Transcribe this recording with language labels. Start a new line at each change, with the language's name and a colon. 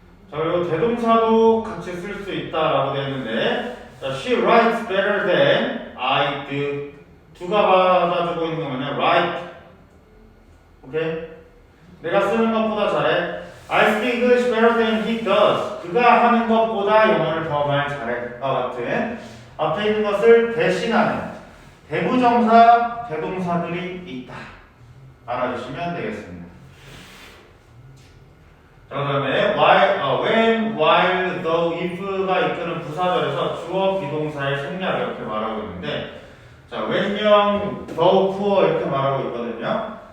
Korean: 자, 그리고 대동사도 같이 쓸 수 있다라고 되어 있는데, 자,
English: she writes better than I do.
Korean: 두가 받아주고 있는 건 뭐냐? write. 오케이? 내가 쓰는 것보다 잘해.
English: I speak English better than he does.
Korean: 그가 하는 것보다 영어를 더 많이 잘해. 같은 앞에 있는 것을 대신하는 대부정사, 대동사들이 있다. 알아주시면 되겠습니다. 자, 그 다음에 when, while, though, if가 이끄는 부사절에서 주어, 비동사의 생략 이렇게 말하고 있는데, 자, when형, though, poor 이렇게 말하고 있거든요.